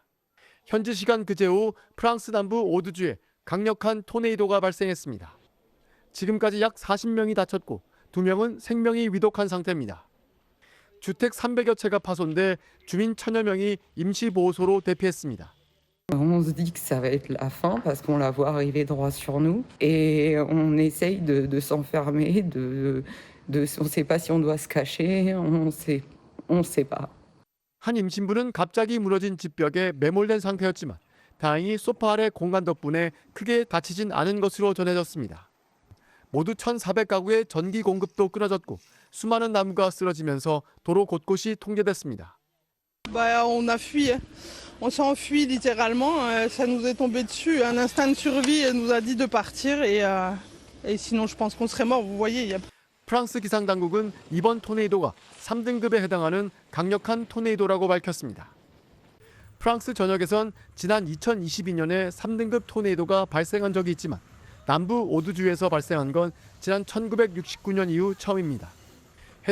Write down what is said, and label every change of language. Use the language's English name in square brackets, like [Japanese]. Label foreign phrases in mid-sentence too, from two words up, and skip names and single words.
[Korean] 현지 시간 그제 오후 프랑스 남부 오드주에 강력한 토네이도가 발생했습니다. 지금까지 약 40명이 다쳤고 2명은 생명이 위독한 상태입니다. 주택 300여 채가 파손돼 주민 1000여 명이 임시보호소로 대피했습니다. [French] On se dit que ça va être la fin parce qu'on la voit arriver droit sur nous et on essaye de s'enfermer, on sait pas si on doit se cacher, on sait pas. [Korean] 한 임신부는 갑자기 무너진 집벽에 매몰된 상태였지만 다행히 소파 아래 공간 덕분에 크게 다치진 않은 것으로 전해졌습니다. 모두 1,400가구의 전기 공급도 끊어졌고 수많은 나무가 쓰러지면서 도로 곳곳이 통제됐습니다. [French] On a fui. On s'est enfui littéralement. Ça nous est tombé dessus. Un instinct de survie nous a dit de partir et sinon je pense qu'on serait mort. Vous voyez. [Korean] 프랑스 기상 당국은 이번 토네이도가 3등급에 해당하는 강력한 토네이도라고 밝혔습니다. 프랑스 전역에선 지난 2022년에 3등급 토네이도가 발생한 적이 있지만 남부 오드주에서 발생한 건 지난 1969년 이후 처음입니다.